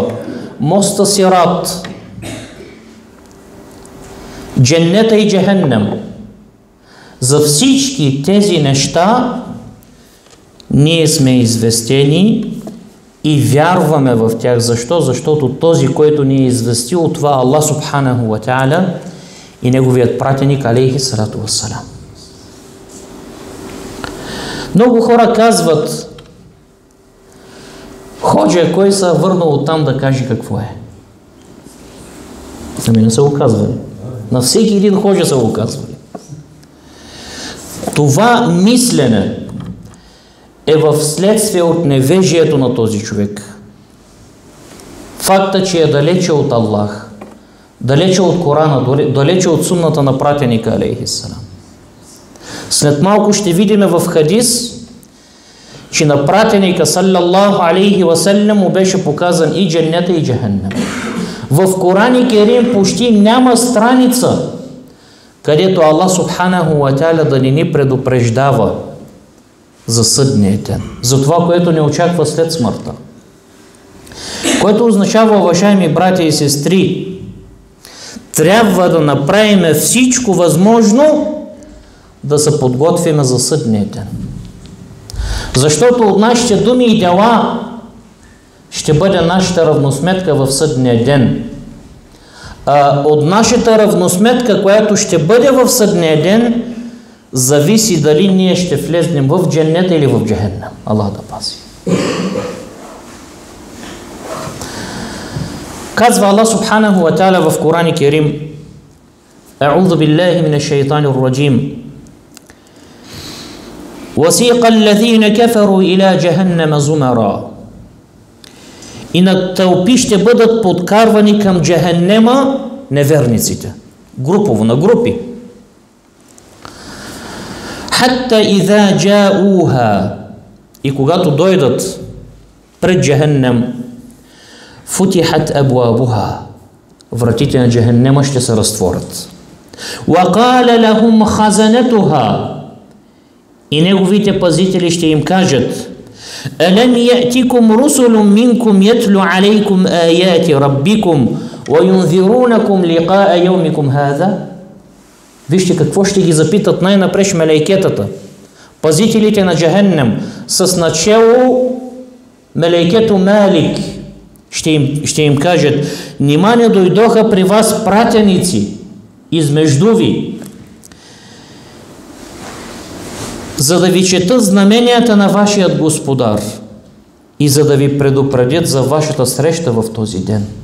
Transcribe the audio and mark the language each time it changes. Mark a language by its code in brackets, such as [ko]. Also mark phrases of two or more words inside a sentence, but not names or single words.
[bg] Моста Сират. Дженнета и Джехеннем. За всички тези неща ние сме известени и вярваме в тях. Защо? Защото този, който ни е известил, това Аллах [ar] سبحانه وتعالى [bg] и неговият пратеник [ar] عليه الصلاة والسلام. [bg] Много хора казват: Ходжа, кой се върнал оттам да каже какво е? Ами не са го казвали. На всеки един ходжа са го казвали. Това мислене е в следствие от невежието на този човек. Факта, че е далече от Аллах, далече от Корана, далече от сунната на пратеника [ar] عليه السلام. [bg] След малко ще видим в хадис, че на пратеника [ar] صلى الله عليه وسلم [bg] му беше показан и дженнета и джехеннем. В Коран Керим почти няма страница, където Аллах [ar] سبحانه وتعالى [bg] да ни предупреждава за съдния ден, за това, което ни очаква след смъртта. Което означава, уважаеми братя и сестри, трябва да направим всичко възможно да се подготвим за съдния ден. Защото от нашите думи и дела ще бъде нашата равносметка в съдния ден. От нашата равносметка, която ще бъде в съдния ден, зависи дали ние ще влезнем в дженнета или в джехеннем. Аллах да пази. Казва Аллах [ar] سبحانه وتعالى [bg] в Коран Керим: [ar] أعوذ بالله من الشيطان الرجيم. وَسِيقَ الَّذِينَ كَفَرُوا إِلَى جَهَنَّمَ زُمَرًا. [bg] И на тълпи ще бъдат подкарвани към джехеннема неверниците. Групово, на групи. [ar] حَتَّى إِذَا جَاءُوهَا. [bg] И когато дойдат пред джехеннем, [ar] فُتِحَتْ أَبْوَابُهَا. [bg] Вратите на джехеннема ще се разтворят. [ar] وَقَالَ لَهُمْ خَزَنَتُهَا. [bg] И неговите пазители ще им кажат: [ar] أَلَمْ يَأْتِكُمْ رُسُلٌ مِّنْكُمْ يَتْلُ عَلَيْكُمْ آيَاتِ رَبِّكُمْ وَيُنذِرُونَكُمْ لِقَاءَ يَوْمِكُمْ هَذَا. [bg] Вижте какво ще ги запитат най-напред мелейкетата. Пазителите на джехеннем с начало мелейкето Малик ще им кажат: нима не дойдоха при вас пратеници измежду ви, за да ви четат знаменията на вашият Господар и за да ви предупредят за вашата среща в този ден.